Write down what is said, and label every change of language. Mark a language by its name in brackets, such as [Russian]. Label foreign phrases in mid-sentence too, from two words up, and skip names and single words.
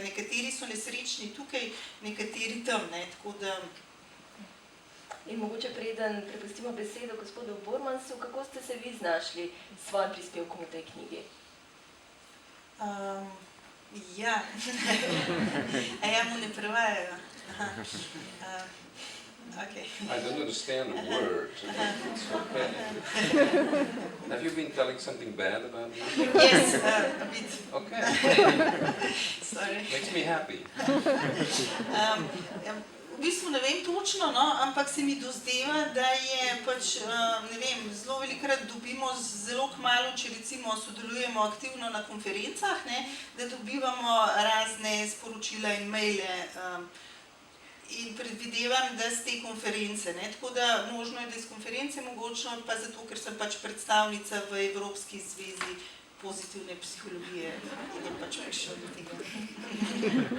[Slovenian] Nekateri so nesrečni tukaj, nekateri tam, ne, tako da... In mogoče preden prepustimo besedo gospodu Bormansu, kako ste se vi znašli s svojim prispevkom v tej knjigi? Ja, a ja mu ne prevajajo. Aha. [English] Okay. I don't understand a word. It's okay. Have you been telling something bad about me? Yes, a bit. Okay, Sorry. makes me happy. [Slovenian] V bistvu ne vem točno, no, ampak se mi dozdeva, da je pač, ne vem, zelo velikokrat dobimo zelo kmalu, če recimo sodelujemo aktivno na konferencah, ne, da dobivamo razne sporočila in maile in predvidevam, da z te konference, ne, tako da možno je, da iz konference mogočno, pa zato, ker sem pač predstavnica v Evropski zvezi pozitivne psihologije, da pač prišel do tega.